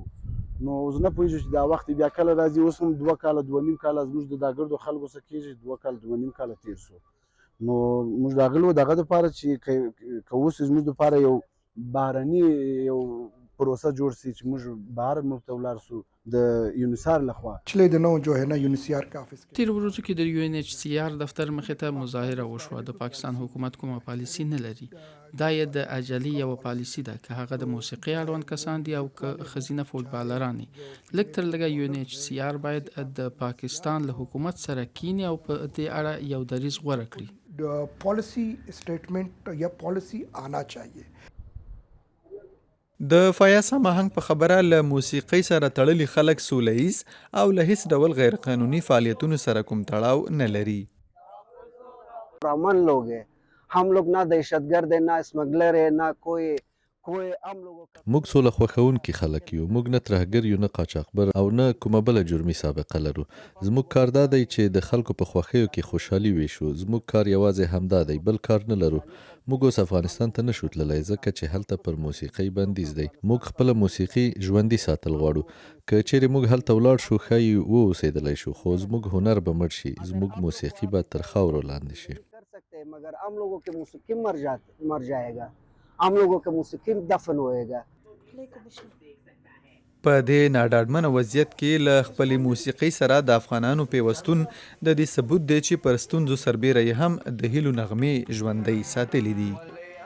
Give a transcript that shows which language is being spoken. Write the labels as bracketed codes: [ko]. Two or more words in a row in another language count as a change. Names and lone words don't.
[ps] نو زه نه پوهېږم چې دا وخت بیا کله راځي. اوس هم 2 کاله 2.5 کاله زموږ د دا ګردو خلکو څه کېږي، 2 کاله 2.5 کاله تېر شو. نو موږ راغلي وو دغه دپاره چې که اوس زموږ دپاره یو بهرني یو پروسه جوړ شي چې موږ بهر ملک ته ولاړ شو د یونیسار لخوا. [ur] پچھلے دنوں جو ہے نا یونیسیار کا آفس [ps] تیر ورځو کې د UNHCR دفتر مخې ته مظاهره وشوه. د پاکستان حکومت کومه پالیسي نه لري. دا یې د اجلي یوه پالیسي ده، که هغه د موسیقۍ اړوند کسان دي او که ښځینه فوټبالران دي. لږ تر لږه UNHCR باید د پاکستان له حکومت سره کینی او په دې اړه یو دریځ غوره کړي. [en] policy statement [ur] یا پالیسی آنا چاہیے. [ps] د فیاض هماهنګ په خبره له موسیقۍ سره تړلي خلک سوله ییز او له هیڅ ډول غیر قانوني فعالیتونو سره کوم تړاو نه لري. [ur] امن لوگ ہیں، ہم لوگ نہ دہشتگرد ہے، نہ سمگلر ہے، نہ کوئی ہم لوگوں کا [ps] موږ سوله خوښونکي خلک یو، موږ نه ترهګر یو، نه قاچاقبر او نه کومه بله جرمي سابقه لرو. زموږ کار دا دی چې د خلکو په خوښیو کې خوشحالي ویشو. زموږ کار یوازې همدا دی، بل کار نه لرو. موږ اوس افغانستان ته نشو تللی ځکه چې هلته پر موسیقۍ بندیز دی. موږ خپله موسیقي ژوندي ساتل غواړو. که چیرې موږ هلته ولاړ شو ښایي واوسېدلی شو، خو زموږ هنر به مړ شي، زموږ موسیقي به تر خاورو لاندې شي. [ur] کر سکتے ہیں مگر ہم لوگوں کے موسیقی مر جائے گا، ہم لوگوں کے موسیقی دفن ہوئے گا. [ps] په دې ناډاډمنه وضعیت کې له خپلې موسیقۍ سره د افغانانو پیوستون د دې ثبوت دی چې پر ستونزو سربیره یې هم د هیلو نغمې ژوندۍ ساتلې دي.